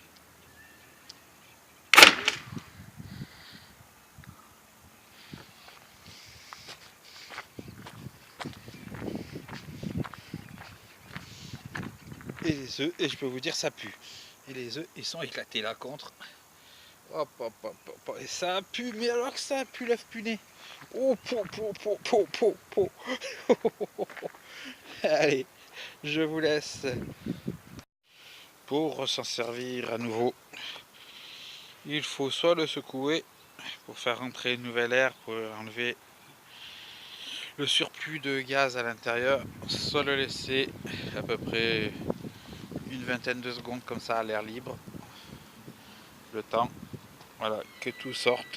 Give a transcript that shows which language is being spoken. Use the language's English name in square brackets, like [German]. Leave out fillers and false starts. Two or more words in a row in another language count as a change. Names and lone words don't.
[French] Et les œufs, et je peux vous dire ça pue. Et les œufs ils sont éclatés là contre. Hop, hop, hop, hop, et ça pue, mais alors que ça pue l'œuf puné. Oh, po, po, po, po, po, po. Allez, je vous laisse. Pour s'en servir à nouveau, il faut soit le secouer pour faire rentrer une nouvelle air, pour enlever le surplus de gaz à l'intérieur, soit le laisser à peu près une vingtaine de secondes comme ça à l'air libre, le temps, voilà, que tout sorte.